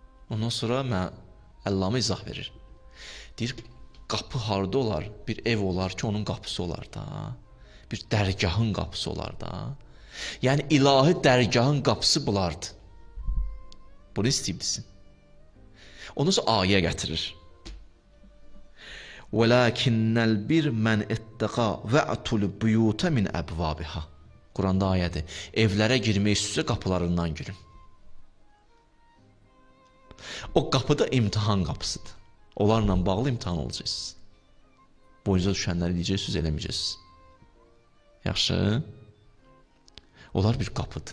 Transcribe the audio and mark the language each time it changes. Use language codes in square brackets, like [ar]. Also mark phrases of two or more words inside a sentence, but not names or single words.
[az] Ondan sonra Əllamə izah verir. Deyir, qapı harda olar? Bir ev olar ki, onun qapısı olar da. Bir dərgahın qapısı olar da. Yəni, ilahi dərgahın qapısı bulardı. Bunu istəyibdisin. Ondan sonra ayə gətirir. [ar] وَلَكِنَّ الْبِرْ مَنْ اِتَّقَى وَأْتُ الْبُيُوتَ مِنْ أَبْوَابِهَا. [az] Quranda ayədir. Evlərə girmək istəyirsə qapılarından girin. O qapı da imtihan qapısıdır. Onlarla bağlı imtihan olacaqsınız. Boyunca düşənləri deyəcəksiniz, eləməyəcəksiniz. Yaxşı. Onlar bir qapıdır.